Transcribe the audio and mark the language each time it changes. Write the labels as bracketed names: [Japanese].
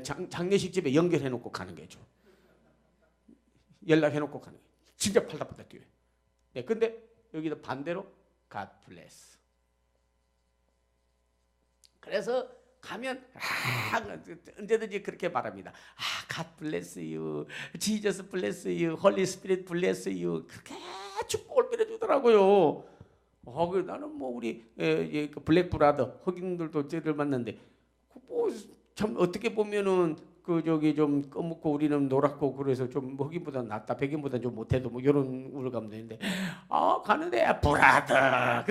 [Korean] 장례식 집에 연결해 놓고 가는 게죠. 연락해 놓고 가는 게. 진짜 팔다팔다 뛰어요. 네, 근데 여기도 반대로 [English] God bless. [Korean] 그래서 가면 언제든지 그렇게 말합니다. [English] God bless you, Jesus bless you, Holy Spirit bless you. [Korean] 그렇게 축복을 빌어주더라고요. 나는 우리 블랙 브라더 흑인들도 쟤를 만났는데 참 어떻게 보면은 좀 검고 우리는 노랗고 그래서 좀 흑인보다 낫다, 백인보다 좀 못해도 이런 우울감도 있는데, 가는데 브라더.